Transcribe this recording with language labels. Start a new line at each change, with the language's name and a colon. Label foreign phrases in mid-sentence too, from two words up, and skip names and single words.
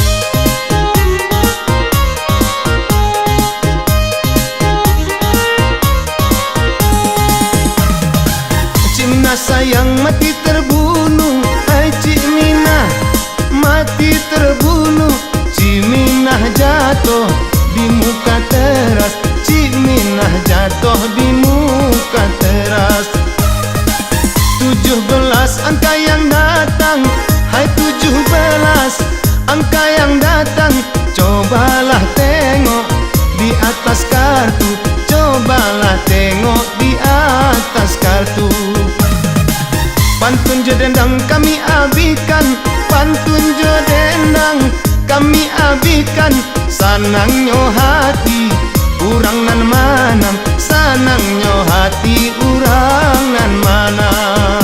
Malay: Cik Minah sayang mati terbunuh, hai Cik Minah mati terbunuh. Cik Minah jatuh di muka teras, Cik Minah jatuh di muka teras. 17 angka yang datang, hai 17 angka yang datang. Cobalah tengok di atas kartu, cobalah tengok di atas kartu.
Minangkabau: Pantun jo dendang kami abikan, pantun jo dendang kami abikan. Sanangnya hati urang nan manam, sanangnya hati urang nan manam.